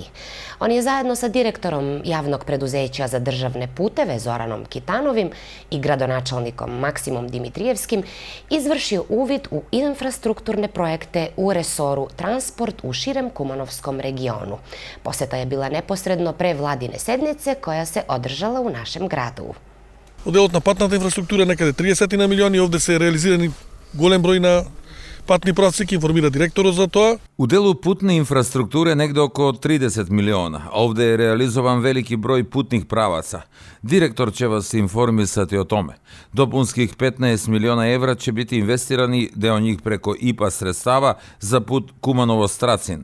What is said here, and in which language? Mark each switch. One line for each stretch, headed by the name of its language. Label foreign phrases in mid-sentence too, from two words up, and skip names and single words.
Serbian: On je zajedno sa direktorom javnog preduzeća za državne puteve Zoranom Kitanovim i gradonačelnikom Maksimom Dimitrijevskim izvršio uvid u infrastrukturne projekte u resoru transport u širem Kumanovskom regionu. Poseta je bila neposredno pre vladine sednice koja se održala u našem gradu.
Macedonian: Од делот на патната инфраструктура некаде 30 на милиони, овде се реализирани голем број на патни правци, ки информира директорот за тоа.
Serbian: U delu putne infrastrukture negde oko 30 miliona. Ovde je realizovan veliki broj putnih pravaca. Direktor će vas informisati o tome. Dopunskih 15 miliona evra će biti investirani, deo njih preko IPA sredstava za put Kumanovo-Stracin.